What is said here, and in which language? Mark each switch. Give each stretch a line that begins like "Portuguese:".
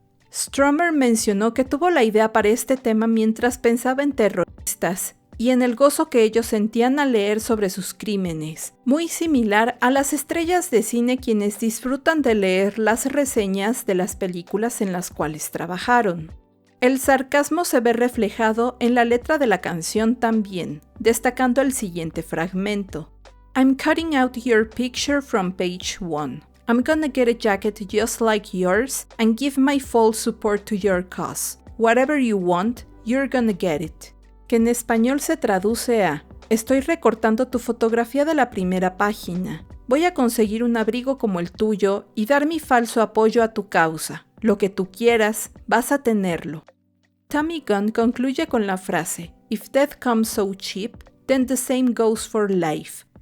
Spanish: Strummer mencionó que tuvo la idea para este tema mientras pensaba en terroristas y en el gozo que ellos sentían al leer sobre sus crímenes, muy similar a las estrellas de cine quienes disfrutan de leer las reseñas de las películas en las cuales trabajaron. El sarcasmo se ve reflejado en la letra de la canción también, destacando el siguiente fragmento.
English: I'm cutting out your picture from page 1. I'm gonna get a jacket just like yours and give my full support to your cause. Whatever you want, you're gonna get it.
Spanish: Que en español se traduce a: estoy recortando tu fotografía de la primera página. Voy a conseguir un abrigo como el tuyo y dar mi falso apoyo a tu causa. Lo que tú quieras, vas a tenerlo. Tommy Gun concluye con la frase:
English: If death comes so cheap, then the same goes for life.